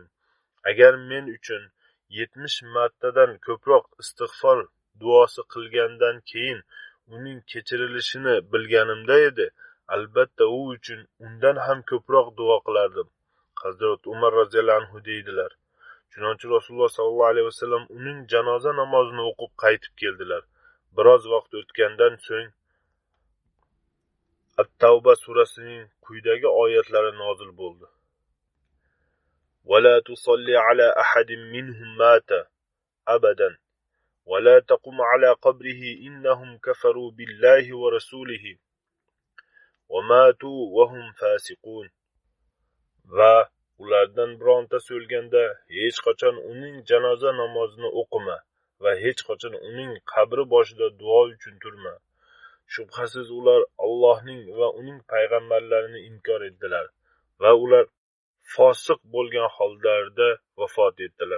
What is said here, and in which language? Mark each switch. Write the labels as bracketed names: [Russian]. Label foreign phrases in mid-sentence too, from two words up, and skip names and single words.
[Uzbek] Agar men uchun 70 martadan ko'proq istig'for duosi qilgandan keyin uning kechirilishini bilganimda edi, albatta u uchun undan ham ko'proq duo qilardim." Hazrat Umar [Arabic] رضي الله عنه [Uzbek] deydilar: Chunonchi Rasululloh [Arabic] صلى الله عليه وسلم [Uzbek] uning janoza namozini o'qib qaytib keldilar. Biroz vaqt o'tgandan so'ng At-Tavba surasining quyidagi oyatlari nozil bo'ldi. [Arabic] وَلَا تُصَلِّ عَلَى أَحَدٍ مِّنْهُمْ مَاتَ أَبَدًا وَلَا تَقُمْ عَلَى قَبْرِهِ إِنَّهُمْ كَفَرُوا بِاللَّهِ وَرَسُولِهِ وَمَاتُوا وَهُمْ فَاسِقُونَ. [Uzbek] Va ulardan birontasi o'lganda hech qachon uning janoza namozini o'qima va hech qachon uning qabri boshida duo uchun turma. Shubhasiz ular Allohning va uning payg'ambarlarini inkor etdilar va ular fosiq bo'lgan hollarda vafot etdilar.